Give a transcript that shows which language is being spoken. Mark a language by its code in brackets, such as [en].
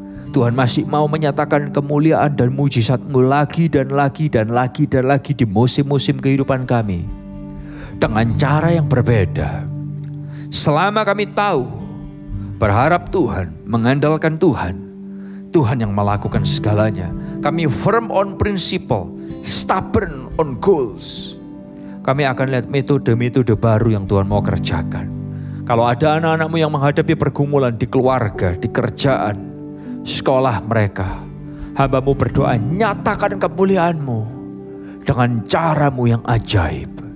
[id] Tuhan masih mau menyatakan kemuliaan dan mujizat-Mu lagi dan lagi dan lagi dan lagi di musim-musim kehidupan kami. Dengan cara yang berbeda. Selama kami tahu, berharap Tuhan, mengandalkan Tuhan. Tuhan yang melakukan segalanya. Kami [en] firm on principle, stubborn on goals. [id] Kami akan lihat metode-metode baru yang Tuhan mau kerjakan. Kalau ada anak-anakmu yang menghadapi pergumulan di keluarga, di kerjaan, sekolah mereka, hamba-Mu berdoa, nyatakan kemuliaan-Mu dengan cara-Mu yang ajaib.